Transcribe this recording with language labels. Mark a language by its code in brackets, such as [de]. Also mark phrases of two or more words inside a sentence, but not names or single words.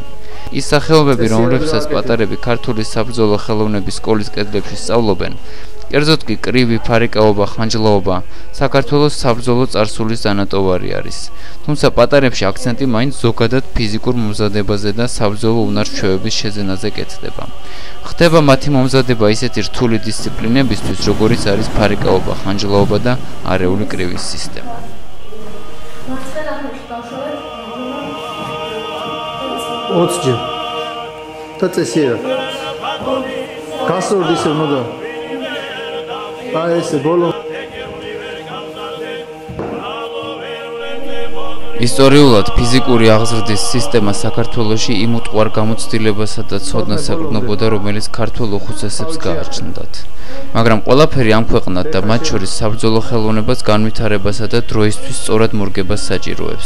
[ka] ის სახეობები, რომლებსაც პატარები ქართული საბრძოლო ხელოვნების სკოლის კედლებში სწავლობენ, კერძოდ კი კრივი, ფარიკაობა, ხანჯლაობა, საქართველოს საბრძოლო წარსულის დანატოვარი არის. თუმცა პატარებში აქცენტი მაინც ზოგადად ფიზიკურ მომზადებაზე და საბრძოლო უნარ-ჩვევების შეძენაზე კეთდება. ხდება მათი მომზადება ისეთი რთული დისციპლინებისთვის, როგორიც არის ფარიკაობა, ხანჯლაობა და არეული კრივის სისტემა. Oțge. Tăți sieră. Casor dise moda. Ese bolo. ისტორიულად ფიზიკური აღზრდის სისტემა საქართველოში იმ უტყუარ გამოცდილებასა და ცოდნას ეკრნებოდა, რომელიც ქართველ უხუცესებს გააჩნდათ. მაგრამ ყველაფერი ამ ქვეყნად და მათ შორის საბრძოლო ხელოვნებას განვითარებასა და დროისთვის სწორად მორგებას საჭიროებს.